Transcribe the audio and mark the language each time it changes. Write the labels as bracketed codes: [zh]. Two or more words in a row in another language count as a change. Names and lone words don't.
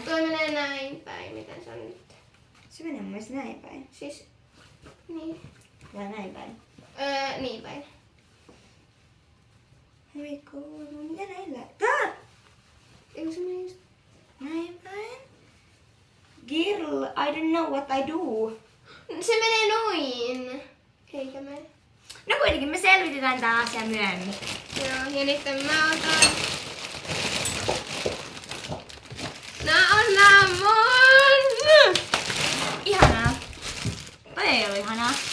[fi] Toi menee näin päin. Miten se on nyt? Se menee mun mielestä näin päin. Siis... Niin. Vai näin päin? Niin päin. Hei kuuluu. Mitä näillä? Tää! Eikö se mene just... Näin päin? [en] Girl, I don't know what I do. [fi] Se menee noin. Eikä mene. No kuitenkin me selvitetään tää asia myöhemmin. Joo, ja nyt mä otan... Nää on nää mun! Ihanaa. Toi ei oo ihanaa.